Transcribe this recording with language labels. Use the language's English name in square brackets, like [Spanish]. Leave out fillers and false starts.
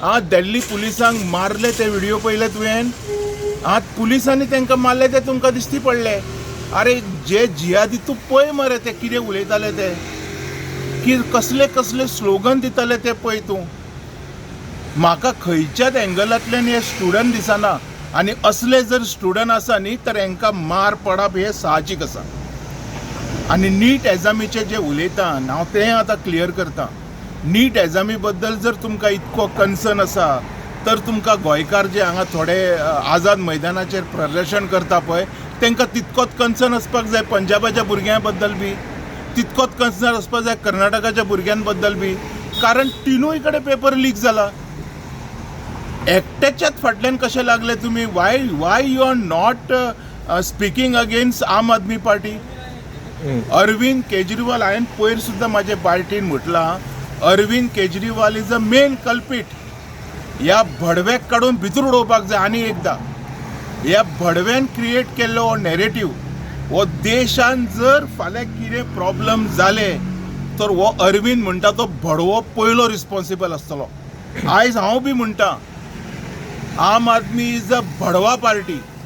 [Goan Konkani] दिल्ली पुलिसांक मारले ते व्हिडिओ पळयले तुवें? पुलिसांनी तांकां मारले ते तुमकां दिश्टी पडले? अरे जे जियादी तूं पळय मरे ते कितें उलयताले ते, की कसले स्लोगन दिताले ते पळय तूं. म्हाका खंयच्याच एंगलांतल्यान हे स्टुडंट दिसना. आनी असले जर स्टुडंट आसा न्ही तर हांकां मार पडप हे साहजीक आसा. आनी नीट एग्जामीचे जे उलयता हांव तें आतां क्लियर करता. नीट एग्जामी बद्दल जर तुमकां इतको कन्सर्न आसा तर तुमकां गोंयकार जे हांगा थोडे आझाद मैदानाचेर प्रदर्शन करता पळय तांकां तितकोच कन्सर्न आसपाक जाय पंजाबाच्या भुरग्यां बद्दल बी, तितकोच कन्सर्न आसपाक जाय कर्नाटकाच्या भुरग्यां बद्दल बी. कारण तिनूय कडेन पेपर लीक जाला. एकट्याच्याच फाटल्यान कशें लागले तुमी? [English] Why you are not speaking against Aam Aadmi Party? [Goan Konkani] अरविंद केजरीवाल, हांवें पयर सुद्दां म्हाजे पार्टीन म्हटलां, Arvind Kejriwal [English] Is a main culprit. [Goan Konkani] ह्या भडव्याक काडून भितर उडोवपाक जाय. आनी एकदां ह्या भडव्यान क्रिएट केल्लो हो नॅरेटिव्ह, हो देशान जर फाल्यां कितें प्रॉब्लेम जाले तर हो अरविंद म्हणटा तो भडवो पयलो रिस्पॉन्सिबल आसतलो. आयज हांव बी म्हणटा [English] Aam Aadmi is a भडवा party.